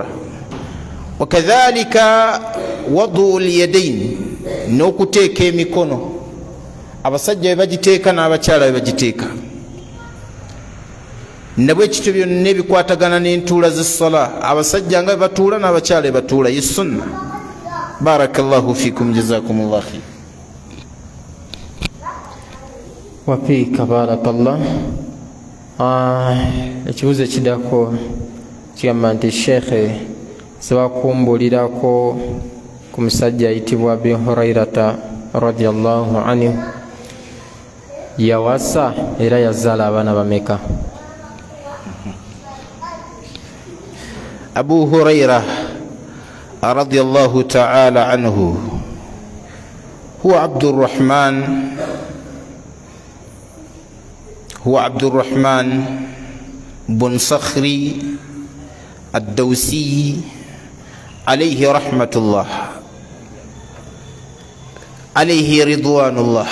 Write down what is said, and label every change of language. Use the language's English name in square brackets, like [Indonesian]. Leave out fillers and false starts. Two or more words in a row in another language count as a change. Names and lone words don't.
[Arabic] وكذلك وضع اليدين, [Ganda] n'okuteeka emikono, abasajja bwe bagiteeka n'abakyala bwe bagiteeka. nabwe ekityo byonna ebikwatagana n'entuula z'essala, abasajja nga bwe batuula n'abakyala bwe batuula, ye sunna. [Arabic] بارك الله فيكم جزاكم الله خير. وفيك بارك الله. [Ganda] Ekibuuzo ekiddako kigamba nti Sheikh, nsaba kumbulirako ku musajja ayitibwa Abi Hurairata [Arabic] رضي الله عنه, [Ganda] yawasa era yazaala abaana bameka? [Arabic] أبو هريرة رضي الله تعالى عنه هو عبد الرحمن بن صخر الدوسي عليه رحمة الله عليه رضوان الله.